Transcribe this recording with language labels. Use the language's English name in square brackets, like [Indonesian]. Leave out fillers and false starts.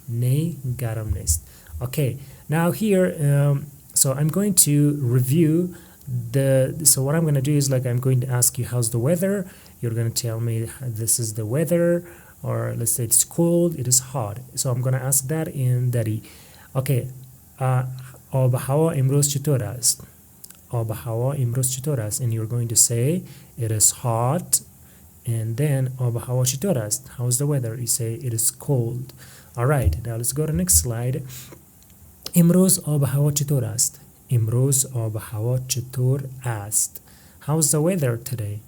[Persian] نه گرم نیست. [English] Okay, now here so I'm going to review so what I'm going to do is, like, I'm going to ask you how's the weather. You're going to tell me this is the weather, or let's say it's cold, it is hot. So I'm going to ask that in Dari. [Persian] Okay, آب هوا امروز چطور است? آب هوا امروز چطور است? [English] And you're going to say it is hot. And then [Persian] آب هوا چطور است? [English] How's the weather? You say it is cold. All right, now let's go to the next slide. [Persian] امروز آب و هوا چطور است؟ امروز آب و هوا چطور است؟ [English] How's the weather today?